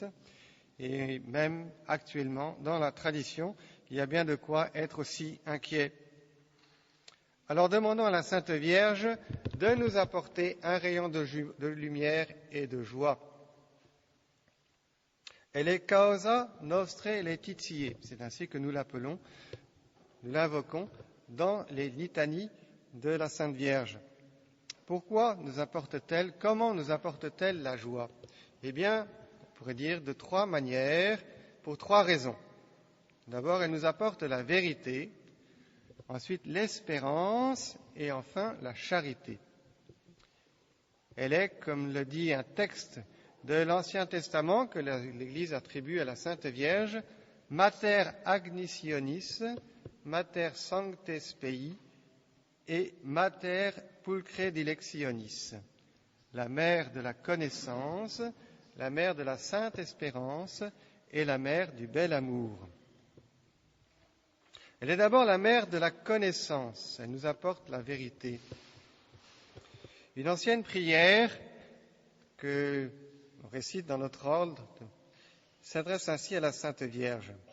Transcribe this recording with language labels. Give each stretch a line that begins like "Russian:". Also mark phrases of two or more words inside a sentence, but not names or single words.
French: Et même actuellement, dans la tradition, il y a bien de quoi être aussi inquiet. Alors demandons à la Sainte Vierge de nous apporter un rayon de lumière et de joie. Elle est
Latin: causa nostre laetitiae,
French: c'est ainsi que nous l'appelons, nous l'invoquons dans les litanies de la Sainte Vierge. Pourquoi nous apporte-t-elle, comment nous apporte-t-elle la joie? Eh bien, on pourrait dire de trois manières, pour trois raisons. D'abord, elle nous apporte la vérité, ensuite l'espérance et enfin la charité. Elle est, comme le dit un texte de l'Ancien Testament que l'Église attribue à la Sainte Vierge,
Latin: Mater Agnitionis, Mater Sancte Spei et Mater Pulchre Dilectionis,
French: la mère de la connaissance, la mère de la sainte espérance et la mère du bel amour. Elle est d'abord la mère de la connaissance, elle nous apporte la vérité. Une ancienne prière que l'on récite dans notre ordre s'adresse ainsi à la Sainte Vierge.